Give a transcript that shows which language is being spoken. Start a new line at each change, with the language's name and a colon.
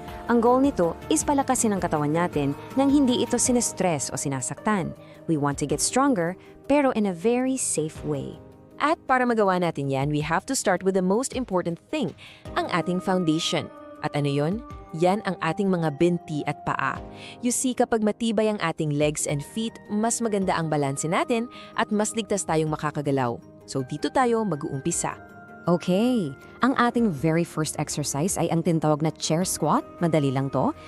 Filipino: Ang goal nito is palakasin ang katawan natin nang hindi ito sinestress o sinasaktan.
English: We want to get stronger,
Filipino: pero
English: in a very safe way.
Filipino: At para magawa natin yan,
English: we have to start with the most important thing,
Filipino: ang ating foundation. At ano yun? Yan ang ating mga binti at paa. You see, kapag matibay ang ating
English: legs and feet,
Filipino: mas maganda ang balanse natin at mas ligtas tayong makakagalaw. So dito tayo mag-uumpisa. Okay, ang ating
English: very first exercise
Filipino: ay ang tinatawag na chair squat. Madali lang to.